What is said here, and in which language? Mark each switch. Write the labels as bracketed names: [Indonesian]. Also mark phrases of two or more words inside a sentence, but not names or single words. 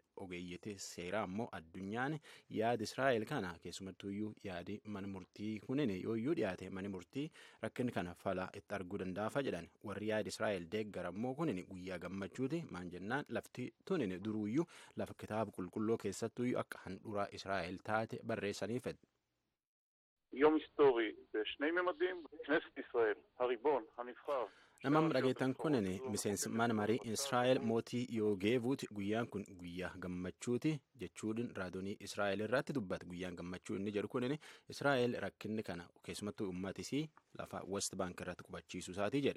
[Oromo] Ogeeyyiti seeraa ammoo addunyaan yaada Israa'el kana keessumattuyyuu yaadi mana murtii kunin yooyyuu dhiyaate mani murtii rakkin kana fala itti arguu danda'afa jedhan. Warri yaada Israa'el deeggar ammoo kunin guyyaa gammachuuti maan jennaan lafti tunin duruuyyuu lafa kitaaba qulqulluu keessattuyyuu akka handhuraa Israa'el taate barreessanii fedhe. [Hebrew] יום היסטורי בשני ממדים, כנסת ישראל, הריבון, הנבחר. [Oromo] Namni dhageettan kunin miseensi mana marii Israa'el mootii yoo geevuuti guyyaan kun guyyaa gammachuuti jechuudhaan raadiyoo Israa'el irratti dubbata. Guyyaan gammachuu inni jedhu kunin Israa'el rakkinni kana keessumattuu uummatisii lafa West Bank irratti qubachiisuu isaatii jedhe.